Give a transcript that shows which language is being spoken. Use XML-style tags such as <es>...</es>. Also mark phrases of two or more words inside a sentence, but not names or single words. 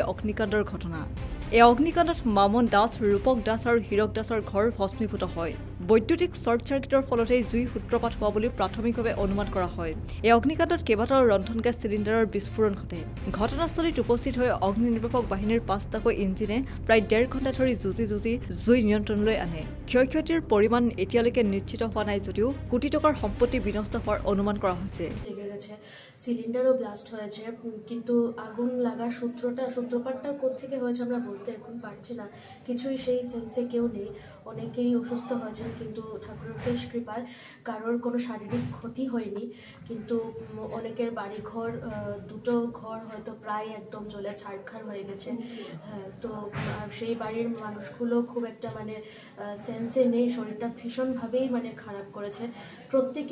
<as>অগ্নিকাণ্ডৰ ঘটনা এই অগ্নিকাণ্ডত মামন দাস ৰূপক দাস আৰু হীৰক দাসৰ ঘৰ ভস্মীভূত হয় বৈদ্যুতিক</as> <en>short circuit</en> <as>ফলতে জুই সূত্ৰপাত হোৱা বুলি প্ৰাথমিকভাৱে অনুমান কৰা হয় এই অগ্নিকাণ্ডত কেইবাটাও ৰন্ধন</as> <en>gas cylinder</en> <as>বিস্ফোৰণ ঘটে ঘটনাস্থলীত উপস্থিত হৈ অগ্নি নিৰ্বাপক বাহিনীৰ 5টাকৈ ইঞ্জিনে প্ৰায় 1.5 ঘণ্টা ধৰি যুঁজি জুই নিয়ন্ত্ৰণলৈ আনে ক্ষয়ক্ষতিৰ পৰিমাণ এতিয়ালৈকে নিশ্চিত হোৱা নাই যদিও কোটি টকাৰ সম্পত্তি বিনষ্ট হোৱাৰ অনুমান কৰা হৈছে</as> <en>cylinder blast</en> <bn>হয়েছে কিন্তু আগুন লাগার সূত্রপাতটা কোত্থেকে হয়েছে আমরা বলতে এখন পারছি না কিছুই সেই সেন্সে কেউ নেই অনেকেই অসুস্থ হয়েছেন কিন্তু ঠাকুরের শেষ কৃপায় কারোর কোনো শারীরিক ক্ষতি হয়নি কিন্তু অনেকের বাড়িঘর দুটো ঘর হয়তো প্রায় একদম জ্বলে ছারখার হয়ে গেছে তো সেই বাড়ির মানুষগুলো খুব একটা মানে সেন্সে নেই শরীরটা ভীষণভাবেই মানে খারাপ করেছে প্রত্যেকে</bn>